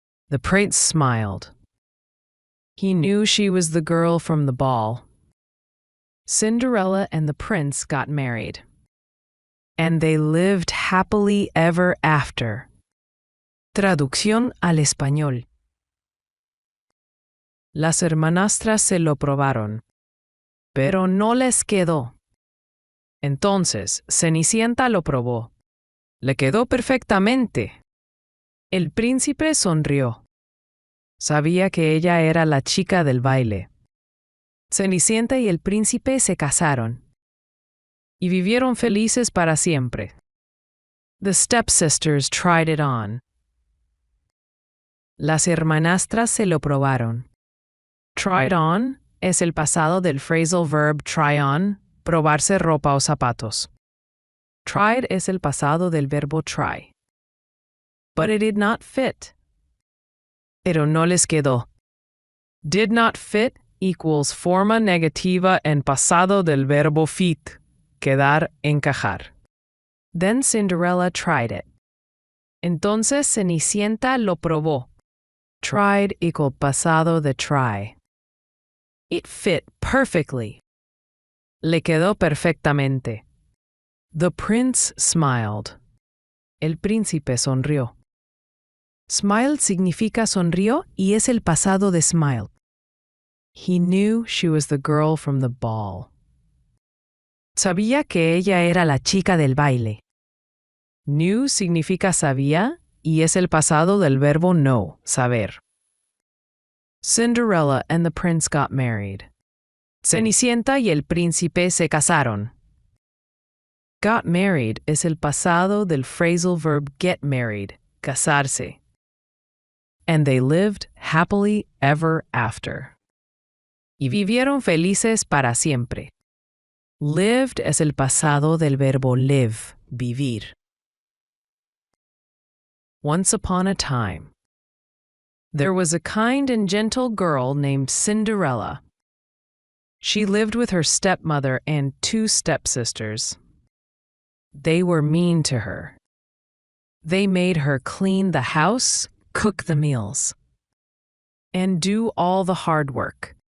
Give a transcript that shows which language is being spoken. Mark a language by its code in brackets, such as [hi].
[en] The prince smiled. He knew she was the girl from the ball. Cinderella and the prince got married, and they lived happily ever after. [es] Traducción al español. Las hermanastras se lo probaron, pero no les quedó. Entonces Cenicienta lo probó. Le quedó perfectamente. El príncipe sonrió. Sabía que ella era la chica del baile. Cenicienta y el príncipe se casaron y vivieron felices para siempre. [en] The stepsisters tried it on. [es] Las hermanastras se lo probaron. Tried on es el pasado del phrasal verb try on, probarse ropa o zapatos. Tried es el pasado del verbo try. [en] But it did not fit. [es] Pero no les quedó. Did not fit equals forma negativa en pasado del verbo fit, quedar, encajar. [en] Then Cinderella tried it. [es] Entonces Cenicienta lo probó. Tried equal pasado de try. [en] It fit perfectly. [es] Le quedó perfectamente. [en] The prince smiled. [es] El príncipe sonrió. Smile significa sonrió y es el pasado de smile. [en] He knew she was the girl from the ball. [es] Sabía que ella era la chica del baile. Knew significa sabía y es el pasado del verbo know, saber. [en] Cinderella and the prince got married. [es] Cenicienta y el príncipe se casaron. Got married es el pasado del phrasal verb get married, casarse. [en] And they lived happily ever after. [es] Y vivieron felices para siempre. Lived es el pasado del verbo live, vivir. [en] Once upon a time, there was a kind and gentle girl named Cinderella. She lived with her stepmother and 2 stepsisters. They were mean to her. They made her clean the house, cook the meals, and do all the hard work.